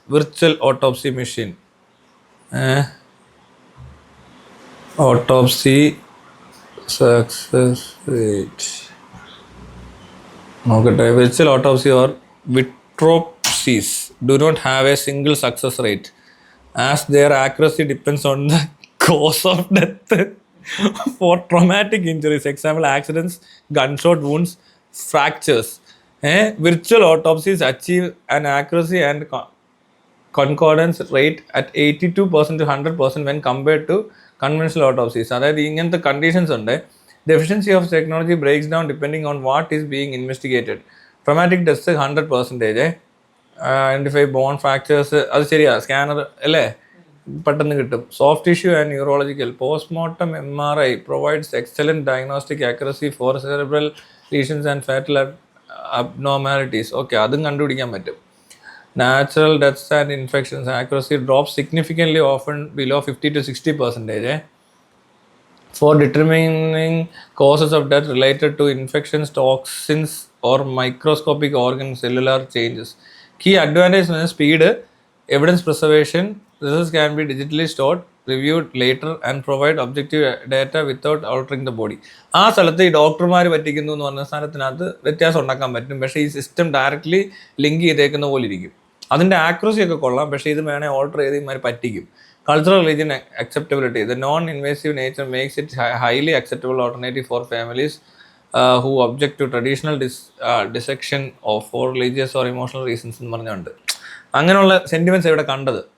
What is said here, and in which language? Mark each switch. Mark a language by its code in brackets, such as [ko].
[en] virtual autopsy machine, autopsy success rate [ml] നോക്കട്ടെ. [en] Virtual autopsy or virtopsies do not have a single success rate as their accuracy depends on the cause of death. for traumatic injuries, example accidents, gunshot wounds, fractures. Virtual autopsies achieve an accuracy and concordance rate at 82% to 100% when compared to conventional autopsies. [ml] അതായത് ഇങ്ങനത്തെ conditions ഉണ്ട്. [en] Deficiency of technology breaks down depending on what is being investigated. Traumatic death 100%. Identify bone fractures, [ml] അത് ശരിയാ, scanner അല്ലേ, പെട്ടെന്ന് കിട്ടും. [en] Soft tissue and neurological postmortem MRI provides excellent diagnostic accuracy for cerebral lesions and fatal abnormalities. [ml] Okay, അതും കണ്ടുപിടിക്കാൻ പറ്റും. [en] Natural deaths and infections accuracy drops significantly, often below 50 to 60%. For determining causes of death related to infections, toxins, or microscopic organ cellular changes. Key advantage is speed, evidence preservation. Results can be digitally stored, reviewed later, and provide objective data without altering the body. [ml] ആ സ്ഥലത്ത് ഈ ഡോക്ടർമാർ പറ്റിക്കുന്നു എന്ന് പറഞ്ഞ സ്ഥാനത്തിനകത്ത് വ്യത്യാസം ഉണ്ടാക്കാൻ പറ്റും. പക്ഷേ ഈ സിസ്റ്റം ഡയറക്റ്റ്ലി ലിങ്ക് ചെയ്തേക്കുന്ന പോലെ ഇരിക്കും. അതിൻ്റെ ആക്യുറസി ഒക്കെ കൊള്ളാം, പക്ഷേ ഇത് വേണേൽ ഓൾട്ടർ ചെയ്ത് ഇമാർ പറ്റിക്കും. [en] Cultural religion acceptability. The non-invasive nature makes it highly acceptable alternative for families who object to traditional dissection of for religious or emotional reasons [ml] എന്ന് പറഞ്ഞുകൊണ്ട് അങ്ങനെയുള്ള സെൻറ്റിമെൻറ്റ്സ് ഇവിടെ കണ്ടത്.